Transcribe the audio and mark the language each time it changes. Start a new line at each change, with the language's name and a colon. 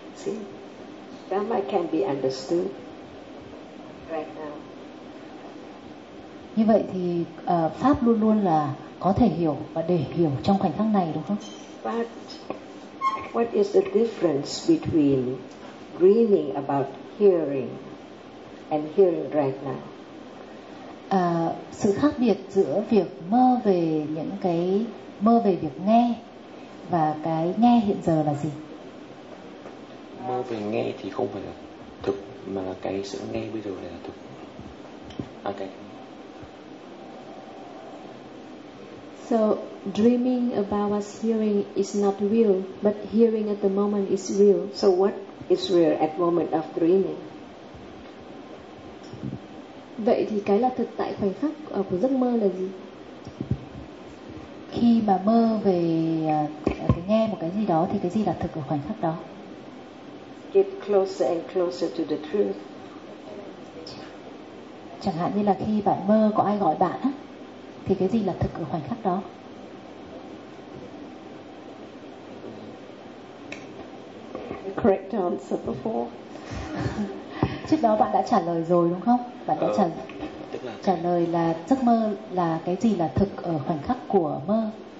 English: See, Dhamma can be understood right now.
Vietnamese: Như vậy thì pháp luôn luôn là có thể hiểu và để hiểu trong khoảnh khắc này, đúng không?
English: But what is the difference between dreaming about hearing and hearing right now?
Vietnamese: Sự khác biệt giữa việc mơ về những cái mơ về việc nghe và cái nghe hiện giờ là gì? Mơ về nghe thì không phải là thực, mà là cái sự nghe bây giờ là thực.
English: Ok. So dreaming about what's hearing is not real, but hearing at the moment is real. So what is real at moment of dreaming?
Vietnamese: Vậy thì cái là thực tại khoảnh khắc của giấc mơ là gì? Khi mà mơ về cái nghe một cái gì đó thì cái gì là thực ở khoảnh khắc đó?
English: Get closer and closer to the truth.
Vietnamese: Chẳng hạn như là khi bạn mơ có ai gọi bạn á, thì cái gì là thực ở khoảnh khắc đó?
English: Correct answer before.
Vietnamese: Trước đó bạn đã trả lời rồi đúng không? Bạn đã trả lời là giấc mơ là cái gì là thực ở khoảnh khắc của mơ.